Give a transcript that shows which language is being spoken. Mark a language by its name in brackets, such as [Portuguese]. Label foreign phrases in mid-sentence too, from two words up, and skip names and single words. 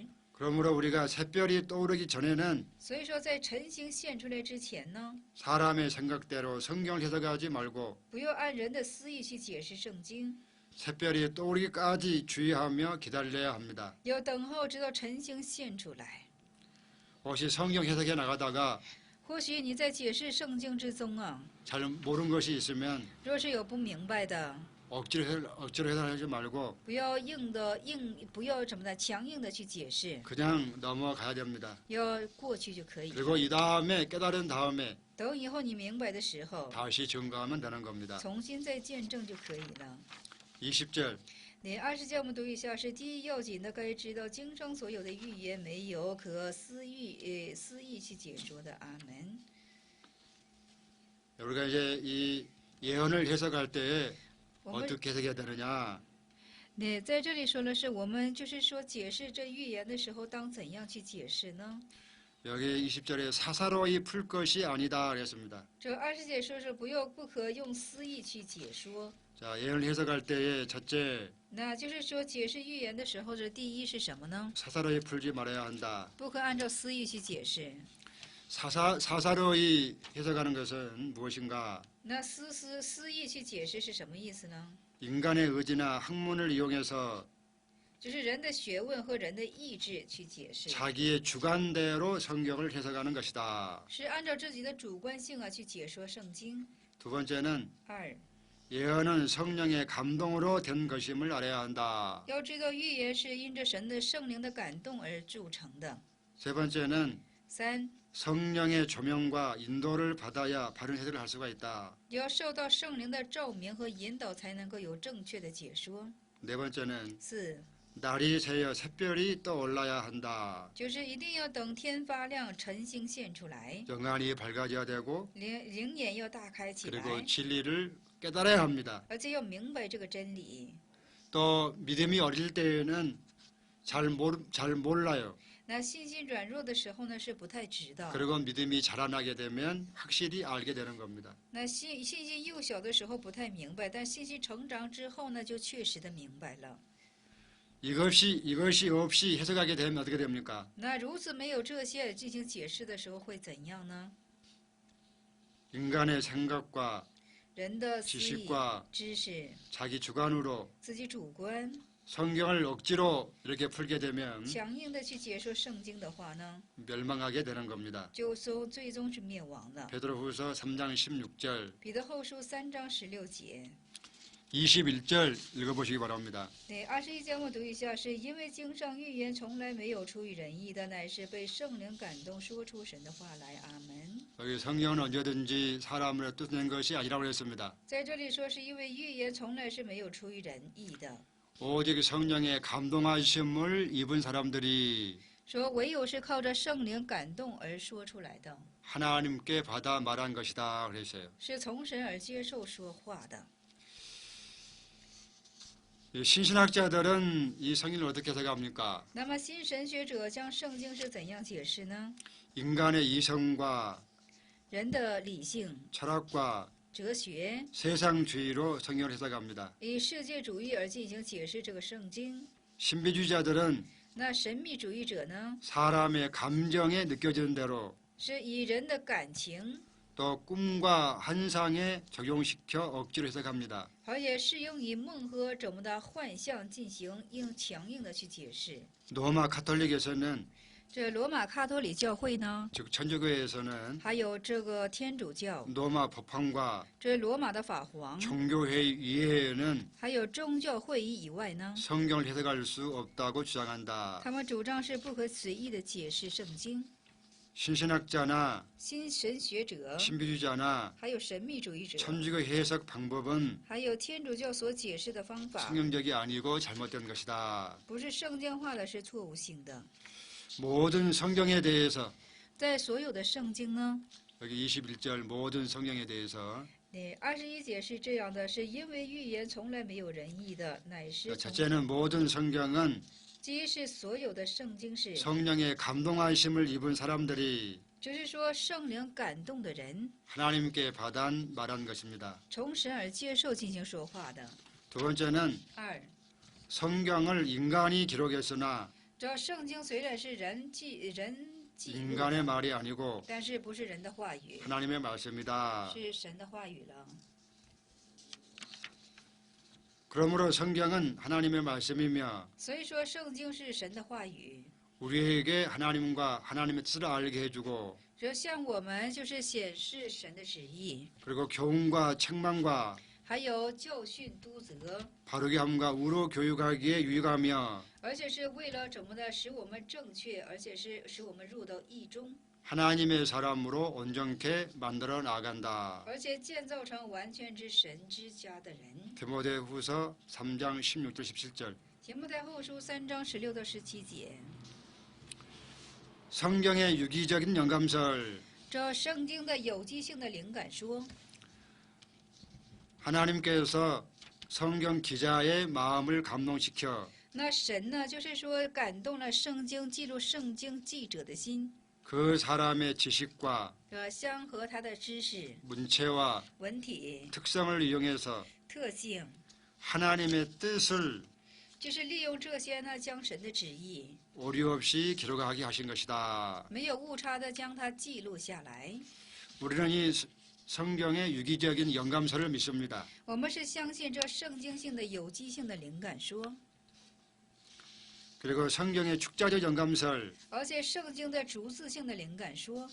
[Korean] 그러므로 우리가 샛별이 떠오르기 전에는 [Chinese] 所以说，在晨星现出来之前呢， [Korean] 사람의 생각대로 성경을 해석하지 말고 [Chinese] 不要按人的私意去解释圣经， [Korean] 샛별이 떠오르기까지 주의하며 기다려야 합니다. [Chinese] 要等候直到晨星现出来。 [Korean] 혹시 성경 해석에 나가다가 [Chinese] 或许你在解释圣经之中啊， [Korean] 잘 모르는 것이 있으면 [Chinese] 若是有不明白的， [Korean] 억지로 해석하지 말고 [Chinese] 不要不要怎么的强硬的去解释， [Korean] 그냥 넘어가야 됩니다. [Chinese] 要过去就可以了。 [Korean] 그리고 이 다음에 깨달은 다음에 [Chinese] 等以后你明白的时候， [Korean] 다시 증거하면 되는 겁니다. [Chinese] 重新再见证就可以了。 [Korean] 20절 [Chinese] 那20节我们读一下，是第一要紧的，该知道经上所有的预言没有可私意去解说的。阿门。 [Korean] 우리가 이제 이 예언을 해석할 때 [Chinese] 我们 [Korean] 어떻게 해석해야 되느냐? [Chinese] 那在这里说的是，我们就是说解释这预言的时候，当怎样去解释呢？ [Korean] 여기 20절에 사사로이 풀 것이 아니다 그랬습니다. [Chinese] 这20节说是不可用私意去解说， [Korean] 자, 예언을 해석할 때에 첫째 [Chinese] 那就是说解释预言的时候，这第一是什么呢？ [Korean] 사사로이 풀지 말아야 한다. [Chinese] 不可按照私意去解释。 [Korean] 사사로이 해석하는 것은 무엇인가? [Chinese] 那私意去解释是什么意思呢？ [Korean] 인간의 의지나 학문을 이용해서 [Chinese] 就是人的学问和人的意志去解释， [Korean] 자기의 주관대로 성경을 해석하는 것이다. [Chinese] 是按照自己的主观性啊去解说圣经。 [Korean] 두 번째는 [Chinese] 二， [Korean] 예언은 성령의 감동으로 된 것임을 알아야 한다. [Chinese] 要知道预言是因着神的圣灵的感动而铸成的。 [Korean] 세 번째는 [Chinese] 三， [Korean] 성령의 조명과 인도를 받아야 바른 해석을 할 수가 있다. [Chinese] 要受到圣灵的照明和引导，才能够有正确的解说。 [Korean] 네 번째는 [Chinese] 四， [Korean] 날이 새어 샛별이 떠올라야 한다. [Chinese] 就是一定要等天发亮，晨星现出来， [Korean] 영안이 밝아져야 되고 [Chinese] 灵眼要大开起 [Korean] 그리고 [Chinese] 来， [Korean] 진리를 깨달아야 합니다. [Chinese] 而且要明白这个真理。 [Korean] 또 믿음이 어릴 때에는 잘 몰라요. [Chinese] 那信心软弱的时候呢，是不太知道。 [Korean] 그리고 믿음이 자라나게 되면 확실히 알게 되는 겁니다. [Chinese] 那信心幼小的时候不太明白，但信心成长之后呢，就确实的明白了。 [Korean] 이것이 없이 해석하게 되면 어떻게 됩니까? [Chinese] 那如此没有这些进行解释的时候会怎样呢？ [Korean] 인간의 생각과 [Chinese] 人的思忆、 [Korean] 지식과 [Chinese] 知识、 [Korean] 자기 주관으로 [Chinese] 自己主观， [Korean] 성경을 억지로 이렇게 풀게 되면 [Chinese] 强硬的去解说圣经的话呢， [Korean] 멸망하게 되는 겁니다. [Chinese] 就最终是灭亡的。 [Korean] 베드로후서 3장 16절, [Chinese] 彼得后书3章16节。 [Korean] 21절 읽어보시기 바랍니다. [Chinese] 对，21节我读一下，是因为经上预言从来没有出于人意的，乃是被圣灵感动说出神的话来。阿门。 [Korean] 여기 성경은 언제든지 사람으로 뜻낸 것이 아니라고 했습니다. [Chinese] 在这里说，是因为预言从来是没有出于人意的， [Korean] 오직 성령의 감동하심을 입은 사람들이 [Chinese] 说唯有是靠着圣灵感动而说出来的， [Korean] 하나님께 받아 말한 것이다 그랬어요. [Chinese] 是从神而接受说话的。 [Korean] 이 신신학자들은 이 성경을 어떻게 해석합니까? [Chinese] 那么新神学者将圣经是怎样解释呢？ [Korean] 인간의 이성과 [Chinese] 人的理性、 [Korean] 철학과 [Chinese] 哲学， [Korean] 세상주의로 성경을 해석합니다. [Chinese] 以世界主义而进行解释这个圣经。 [Korean] 신비주의자들은 [Chinese] 那神秘主义者呢， [Korean] 사람의 감정에 느껴지는 대로 [Chinese] 是以人的感情， [Korean] 또 꿈과 환상에 적용시켜 억지로 해석합니다. [Chinese] 而且适用于梦和怎么的幻象进行强硬的去解释。 [Korean] 로마 카톨릭에서는 [Chinese] 这罗马卡托里教会呢， [Korean] 즉 천주교에서는 [Chinese] 还有这个天主教， [Korean] 로마 법황과 [Chinese] 这罗马的法皇， [Korean] 종교회의 이외에는 [Chinese] 还有宗教会议以外呢， [Korean] 성경을 해석할 수 없다고 주장한다. [Chinese] 他们主张是不可随意的解释圣经。 [Korean] 신신학자나 [Chinese] 新神学者， [Korean] 신비주의자나 [Chinese] 还有神秘主义者， [Korean] 천주교 해석 방법은 [Chinese] 还有天主教所解释的方法， [Korean] 성경적이 아니고 잘못된 것이다. [Chinese] 不是圣经化的，是错误性的。 [Korean] 모든 성경에 대해서 [Chinese] 在所有的圣经呢， [Korean] 여기 21절 모든 성경에 대해서 [Chinese] 21 节是这样的，是因为预言从来没有仁义的，乃是从 [Korean] 첫째는 모든 성경은 [Chinese] 第一是所有的圣经是， [Korean] 성령의 감동하심을 입은 사람들이 [Chinese] 就是说圣灵感动的人， [Korean] 하나님께 받아 말한 것입니다. [Chinese] 从神而接受进行说话的。 [Korean] 두 번째는 [Chinese] 二， [Korean] 성경을 인간이 기록했으나 [Chinese] 这圣经虽然是人记录 [Korean] 인간의 [Chinese] 的， [Korean] 말이 아니고 [Chinese] 但是不是人的话语， [Korean] 하나님의 말씀이다. [Chinese] 是神的话语了。 [Korean] 그러므로 성경은 하나님의 말씀이며 [Chinese] 所以说圣经是神的话语， [Korean] 우리에게 하나님과 하나님의 뜻을 알게 해주고 [Chinese] 这向我们就是显示神的旨意， [Korean] 그리고 교훈과 책망과 [Chinese] 还有教训督责， [Korean] 바르게 함과 우로 교육하기에 유익하며 [Chinese] 而且是为了怎么的使我们正确，而且是使我们入到义中， [Korean] 하나님의 사람으로 온전케 만들어 나간다. [Chinese] 而且建造成完全之神之家的人。 [Korean] 디모데후서 3장 16절 17절 [Chinese] 提摩太后书3章16到17节， [Korean] 성경의 유기적인 영감설 [Chinese] 这圣经的有机性的灵感说， [Korean] 하나님께서 성경 기자의 마음을 감동시켜 [Chinese] 那神呢，就是说感动了圣经记录圣经记者的心， [Korean] 그 사람의 지식과 [Chinese] 相合他的知识、 [Korean] 문체와 [Chinese] 文体、 [Korean] 특성을 이용해서 [Chinese] 特性， [Korean] 하나님의 뜻을 [Chinese] 就是利用这些呢，将神的旨意 [Korean] 오류 없이 기록하게 하신 것이다. [Chinese] 没有误差的将它记录下来。 [Korean] 우리는 이 성경의 유기적인 영감설을 믿습니다. [Chinese] 我们是相信这圣经性的有机性的灵感说， [Korean] 그리고 성경의 축자적 영감설, [Chinese] 而且圣经的逐字性的灵感说，